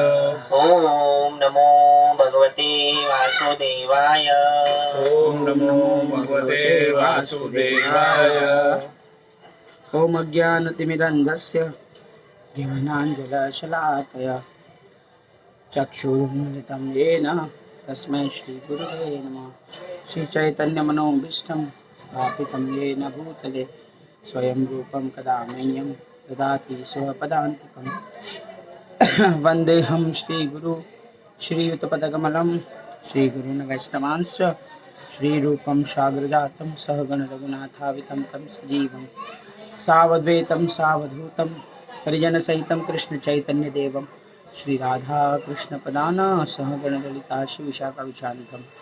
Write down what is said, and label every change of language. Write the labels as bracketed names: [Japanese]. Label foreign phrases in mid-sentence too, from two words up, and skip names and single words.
[Sanskrit] ओम नमो भगवते वासुदेवाय. ओम नमो भगवते वासुदेवाय. ओम अज्ञानतिमिरन्धस्य ज्ञानांजलशलाकया ચક્ષુરુન્મિલિतं येन तस्मै श्रीगुरुवे नमः. श्रीचैतन्यमनोभीष्टं स्थापितं येन भूतले स्वयं रूपं कदा मह्यं ददाति स्वपदान्तिकं. वन्देऽहं श्रीगुरु श्रीयुतपदकमलं श्रीगुरून् वैष्णवांश्च श्रीरूपं साग्रजातं सहगण रघुनाथावितं तं सजीवं सावद्वैतं सावधूतं हरिजनसहितं कृष्णचैतन्यदेवं श्रीराधा कृष्णपदाना सहगण ललिता शिवशाखाविशालितं.